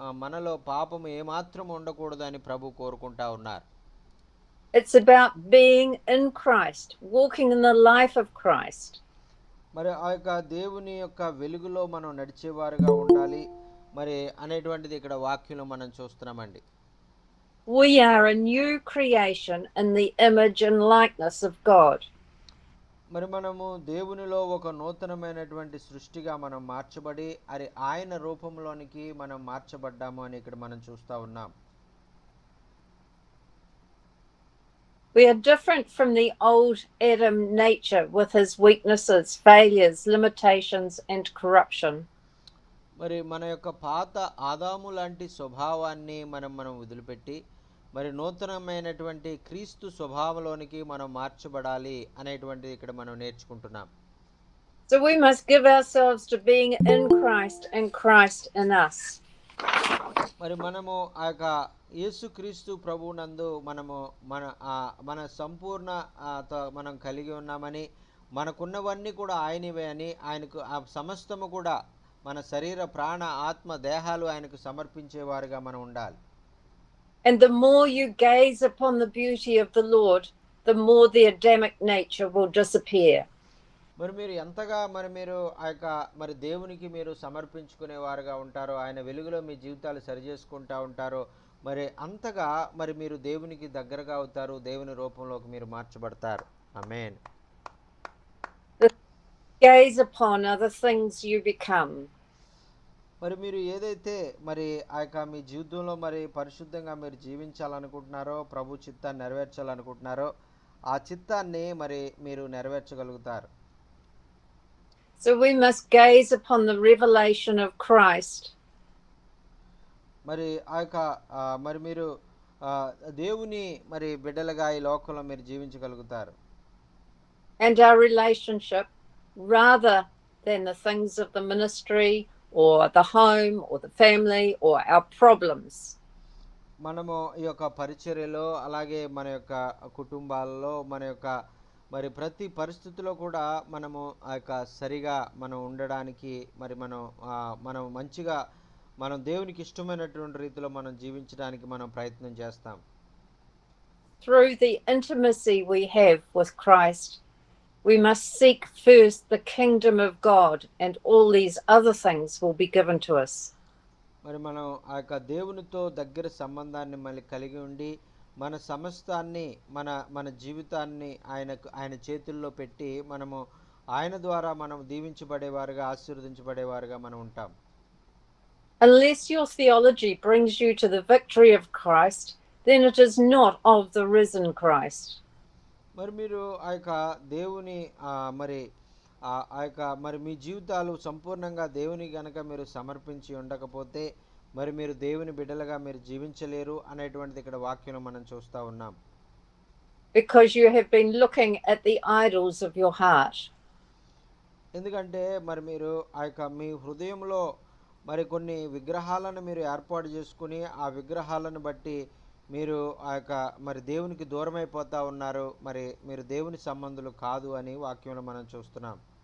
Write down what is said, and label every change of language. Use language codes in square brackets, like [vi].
[te] మనలో పాపము ఏమాత్రం ఉండకూడదు అని ప్రభు కోరుకుంటా ఉన్నారు. [en] It's about being in Christ, walking in the life of Christ. [te] మరి ఆ యొక్క దేవుని యొక్క వెలుగులో మనం నడిచేవారుగా ఉండాలి మరి అనేటువంటిది ఇక్కడ వాక్యంలో మనం చూస్తున్నామండి. [en] We are a new creation in the image and likeness of God. [te] మరి మనము దేవునిలో ఒక నూతనమైనటువంటి సృష్టిగా మనం మార్చబడి ఆయన రూపంలోనికి మనం మార్చబడ్డాము అని ఇక్కడ మనం చూస్తూ ఉన్నాం. [en] We are different from the old Adam nature with his weaknesses, failures, limitations and corruption. [te] మరి మన యొక్క పాత ఆదాము లాంటి స్వభావాన్ని మనం వదిలిపెట్టి మరి నూతనమైనటువంటి క్రీస్తు స్వభావంలోనికి మనం మార్చబడాలి అనేటువంటిది ఇక్కడ మనం నేర్చుకుంటున్నాం. [en] So we must give ourselves to being in Christ and Christ in us. [te] మరి మనము ఆ యొక్క యేసుక్రీస్తు ప్రభువునందు మనము మన సంపూర్ణ మనం కలిగి ఉన్నామని, మనకున్నవన్నీ కూడా ఆయనవే అని, ఆయనకు ఆ సమస్తము కూడా మన శరీర ప్రాణ ఆత్మ దేహాలు ఆయనకు సమర్పించేవారుగా మనం ఉండాలి. [en] And the more you gaze upon the beauty of the Lord, the more the Adamic nature will disappear. [te] మరి మీరు ఎంతగా మీరు ఆ యొక్క మరి దేవునికి మీరు సమర్పించుకునేవారుగా ఉంటారో, ఆయన వెలుగులో మీ జీవితాలు సరిచేసుకుంటా ఉంటారో, మరి అంతగా మరి మీరు దేవునికి దగ్గరగా అవుతారు, దేవుని రూపంలోకి మీరు మార్చబడతారు. ఆమేన్. [en] Gaze upon are the things you become. [te] మరి మీరు ఏదైతే మరి ఆ యొక్క మీ జీవితంలో మరి పరిశుద్ధంగా మీరు జీవించాలనుకుంటున్నారో, ప్రభు చిత్తాన్ని నెరవేర్చాలనుకుంటున్నారో, ఆ చిత్తాన్ని మరి మీరు నెరవేర్చగలుగుతారు. [en] So we must gaze upon the revelation of Christ. [te] మరి ఆ యొక్క మరి మీరు దేవుని మరి బిడ్డలుగా ఈ లోకంలో మీరు జీవించగలుగుతారు. [en] And our relationship rather than the things of the ministry or the home or the family or our problems. [te] మనము ఈ యొక్క పరిచర్యలో అలాగే మన యొక్క కుటుంబాలలో మన యొక్క మరి ప్రతి పరిస్థితిలో కూడా మనము ఆ యొక్క సరిగా మనం ఉండడానికి మరి మనం మంచిగా మనం దేవునికి ఇష్టమైనటువంటి రీతిలో మనం జీవించడానికి మనం ప్రయత్నం చేస్తాం. [en] through the intimacy we have with Christ, we must seek first the kingdom of God, and all these other things will be given to us. [te] మరి మనం ఆ యొక్క దేవునితో దగ్గర సంబంధాన్ని మళ్ళీ కలిగి ఉండి మన సమస్తాన్ని మన జీవితాన్ని ఆయన చేతుల్లో పెట్టి మనము ఆయన ద్వారా మనం దీవించబడేవారుగా ఆశీర్వదించబడేవారుగా మనం ఉంటాం. [en] Unless your theology brings you to the victory of Christ, then it is not of the risen Christ. [te] మరి మీరు ఆ యొక్క దేవుని మరి ఆ యొక్క మరి మీ జీవితాలు సంపూర్ణంగా దేవుని గనక మీరు సమర్పించి ఉండకపోతే మరి మీరు దేవుని బిడ్డలుగా మీరు జీవించలేరు అనేటువంటిది ఇక్కడ వాక్యంలో మనం చూస్తూ ఉన్నాం. [en] Because you have been looking at the idols of your heart. [te] ఎందుకంటే మరి మీరు ఆ యొక్క మీ హృదయంలో మరి కొన్ని విగ్రహాలను మీరు ఏర్పాటు చేసుకుని ఆ విగ్రహాలను బట్టి మీరు ఆ యొక్క మరి దేవునికి దూరమైపోతా ఉన్నారు. మరి మీరు దేవుని సంబంధులు కాదు అని వాక్యంలో మనం చూస్తున్నాం.